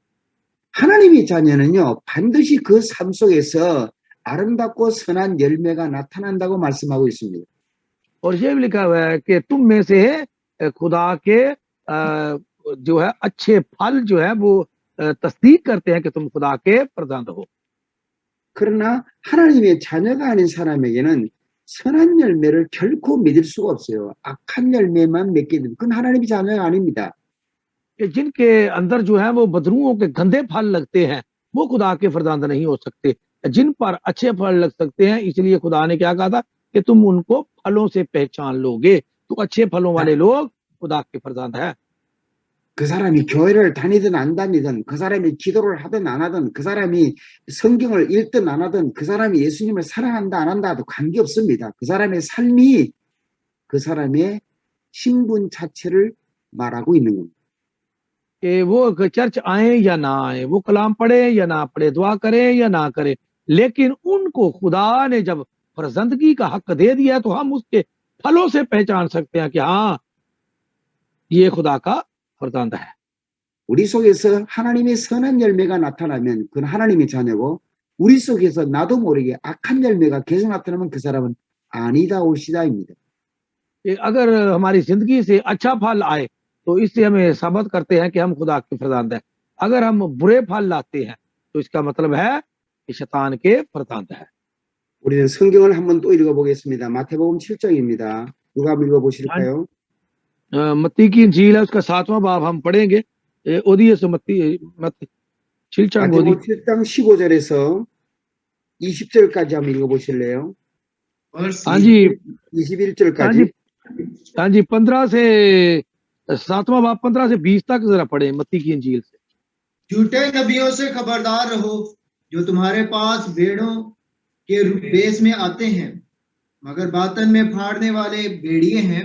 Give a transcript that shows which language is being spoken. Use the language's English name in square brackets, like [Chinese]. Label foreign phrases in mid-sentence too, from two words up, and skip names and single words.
[Korean] 하나님의 자녀는요 반드시 그 삶 속에서 아름답고 선한 열매가 나타난다고 말씀하고 있습니다. [Urdu] اور یہ بھی لکھا ہوا ہے کہ تم میں سے خدا کے جو ہے اچھے پھل جو ہے وہ تصدیق کرتے ہیں کہ تم خدا کے فرزند ہو. [Korean] 그러나 하나님의 자녀가 아닌 사람에게는 선한 열매를 결코 맺을 수가 없어요. 악한 열매만 맺게 되면 그건 하나님의 자녀가 아닙니다. [Urdu] کہ جن کے اندر جو ہے وہ بدروحوں کے گندے پھل لگتے ہیں وہ خدا کے فرزند نہیں ہو سکتے. جن پر اچھے پھل لگ سکتے ہیں، اس لیے خدا نے کیا کہا تھا کہ تم ان کو پھلوں سے پہچان لو گے، تو اچھے پھلوں والے لوگ خدا کے فرزند ہیں. [Korean] 그 사람이 교회를 다니든 안 다니든 그 사람이 기도를 하든 안 하든 그 사람이 성경을 읽든 안 하든 그 사람이 예수님을 사랑한다 안 한다도 관계없습니다. 그 사람의 삶이 그 사람의 신분 자체를 말하고 있는 겁니다. [Urdu] کہ وہ چرچ آئے یا نہ آئے، وہ کلام پڑھے یا نہ پڑھے، دعا کرے یا نہ کرے، لیکن ان کو خدا نے جب فرزندگی کا حق دے دیا تو ہم اس کے پھلوں سے پہچان سکتے ہیں کہ ہاں یہ خدا کا فرزند ہے. [Korean] 우리 속에서 하나님의 선한 열매가 나타나면 그건 하나님의 자녀고 우리 속에서 나도 모르게 악한 열매가 계속 나타나면 그 사람은 아니다 올시다입니다. [Urdu] اگر ہماری زندگی سے اچھا پھل آئے تو اس سے ہمیں ثابت کرتے ہیں کہ ہم خدا کے فرزند ہیں. اگر ہم برے پھل لاتے ہیں تو اس کا مطلب ہے کہ شیطان کے فرزند ہے. [Korean] 우리는 성경을 한번 또 읽어보겠습니다. 마태복음 7장입니다. 누가 한번 읽어보실까요? [Urdu] متی کی انجیل ہے، اس کا 7واں باب ہم پڑھیں گے. ओदियस मत्ती 7장 [Korean] 마태복음 7장 15절에서 20절까지 한번 읽어보실래요? [Urdu] ہاں جی, [Korean] 21절까지. [Urdu] ہاں جی، 15 سے 7واں باب 15 سے 20 تک ذرا پڑھے متی کی انجیل سے. جھوٹے نبیوں سے خبردار رہو جو تمہارے پاس بھیڑوں کے بھیس میں آتے ہیں مگر باطن میں پھاڑنے والے بھیڑیے ہیں.